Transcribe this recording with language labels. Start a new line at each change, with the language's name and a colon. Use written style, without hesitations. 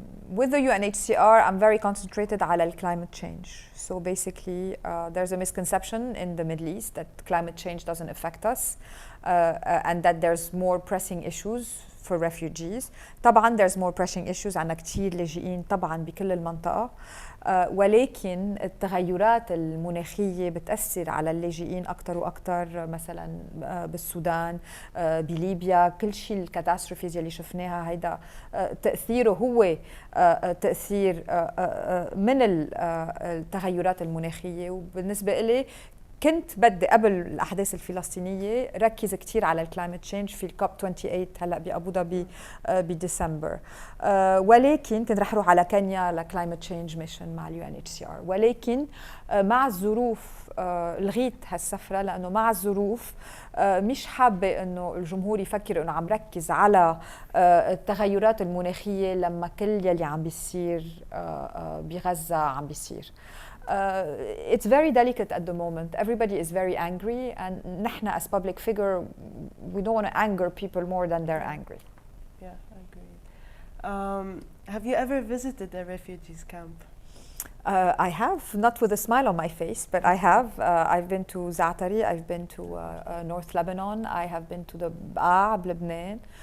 English: With the UNHCR, I'm very concentrated
Arabic: على
English: climate change. So basically, there's a misconception in the Middle East that climate change doesn't affect us, and that there's more pressing issues for refugees.
Arabic: طبعاً
English: there's more pressing issues.
Arabic: عنا كتير لاجئين طبعاً بكل المنطقة. ولكن التغيرات المناخية بتأثر على اللاجئين أكثر وأكثر، مثلا بالسودان، بليبيا، كل شيء الكاتاستروفيز اللي شفناها هيدا تأثيره هو تأثير من التغيرات المناخية. وبالنسبة إلي كنت بدي قبل الأحداث الفلسطينية ركز كتير على الكلايمت تشينج في الكوب 28 هلا بأبو ظبي بديسمبر، ولكن كنت رح اروح على كينيا لكلايمت تشينج ميشن مع اليو ان اتش سي ار. ولكن مع الظروف لغيت هالسفره، لانه مع الظروف مش حابه انه الجمهور يفكر انه عم ركز على التغيرات المناخيه لما كل يلي عم بيصير بغزه عم بيصير.
English: It's very delicate at the moment. Everybody is very angry, and
Arabic: نحن
English: as public figure, we don't want to anger people more than they're angry. Yeah, I agree. Have you ever visited a refugees camp? I have, not with a smile on my face, but I have. I've been to Zaatari, I've been to North Lebanon, I have been to the Baa, Lebanon.